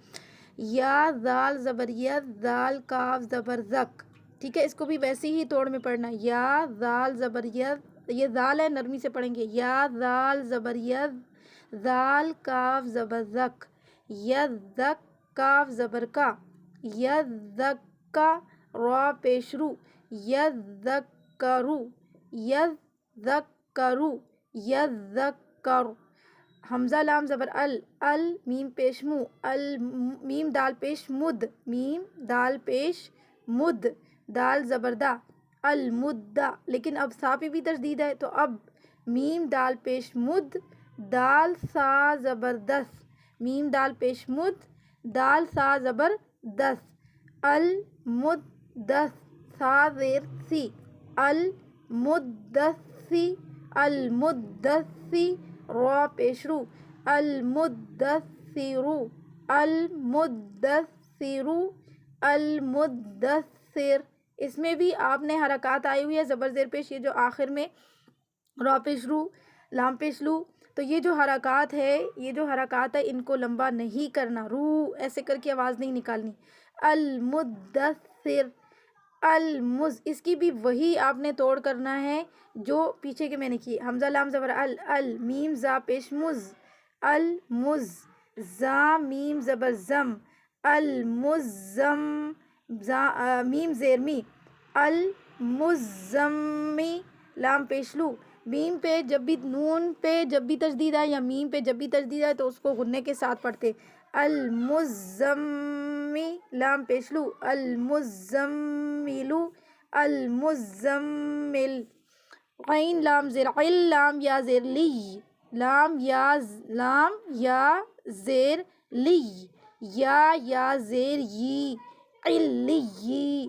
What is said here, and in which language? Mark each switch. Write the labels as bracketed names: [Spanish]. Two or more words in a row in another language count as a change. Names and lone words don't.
[Urdu] یا زال زبر یز، زال کاف زبر زک، ٹھیک ہے، اس کو بھی ویسے ہی توڑ میں پڑھنا ہے۔ یا زال زبر یز، یہ زال ہے، نرمی سے پڑھیں گے، یا زال زبر یز، زال کاف زبر زک، یزک کاف زبر کا، یزکا را پیش رو، [Arabic] یذکرو یذکرو یذکر۔ [Urdu] حمزہ لام زبر ال میم پیش مو، میم دال پیش مد، میم دال پیش مد، دال زبر دا، المدہ۔ لیکن اب سا پہ بھی تشدید ہے تو اب میم دال پیش مد، دال سا زبر دس، میم دال پیش مد، دال سا زبر دس، المدث، سا زیر سی، المدثی المدثی، را پیش رو، المدثرو المدثرو المدثر۔ اس میں بھی آپ نے حرکات آئی ہوئی ہے، زبر زیر پیش، یہ جو آخر میں را پیش رو لام پیش لو، تو یہ جو حرکات ہے ان کو لمبا نہیں کرنا، رو ایسے کر کے آواز نہیں نکالنی۔ المدثر اس کی بھی وہی آپ نے توڑ کرنا ہے جو پیچھے کے میں نے کی۔ حمزہ لام زبر میم زا پیش مز، المز، زا میم زبر زم، المزم، میم زیر می، المزمی، لام پیش لو، میم پہ جب بھی نون پہ جب بھی تشدید آئے یا میم پہ جب بھی تشدید آئے تو اس کو غنّے کے ساتھ پڑھتے، المزمی، لام پیش لو، المزملو المزمل۔ عین لام زیر لام یا زیر لی، لام یا زیر لی، یا زیر یی، علی۔